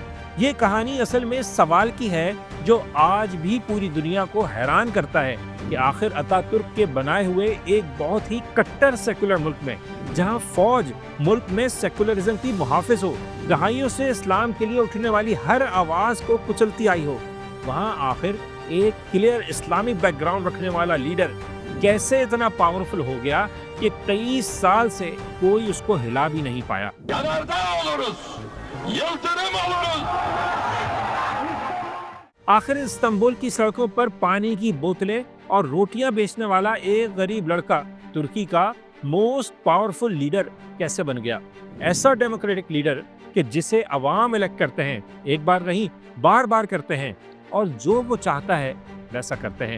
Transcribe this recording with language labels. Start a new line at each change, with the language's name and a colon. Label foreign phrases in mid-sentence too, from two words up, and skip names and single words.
Urdu: یہ کہانی اصل میں سوال کی ہے جو آج بھی پوری دنیا کو حیران کرتا ہے کہ آخر اتاترک کے بنائے ہوئے ایک بہت ہی کٹر سیکولر ملک میں، جہاں فوج ملک میں سیکولرزم کی محافظ ہو، دہائیوں سے اسلام کے لیے اٹھنے والی ہر آواز کو کچلتی آئی ہو، وہاں آخر ایک
English: clear Islamic background
Urdu: رکھنے والا لیڈر کیسے اتنا پاورفل ہو گیا کہ 23 سال سے کوئی اس کو ہلا بھی نہیں پایا.
Turkish: Yanardağ oluruz, yıldırım oluruz.
Urdu: آخر استنبول کی سڑکوں پر پانی کی بوتلیں اور روٹیاں بیچنے والا ایک غریب لڑکا ترکی کا
English: most powerful leader
Urdu: کیسے بن گیا? ایسا
English: democratic leader
Urdu: کہ جسے عوام الیکٹ کرتے ہیں، ایک بار نہیں بار بار کرتے ہیں، اور جو وہ چاہتا ہے ویسا کرتے ہیں.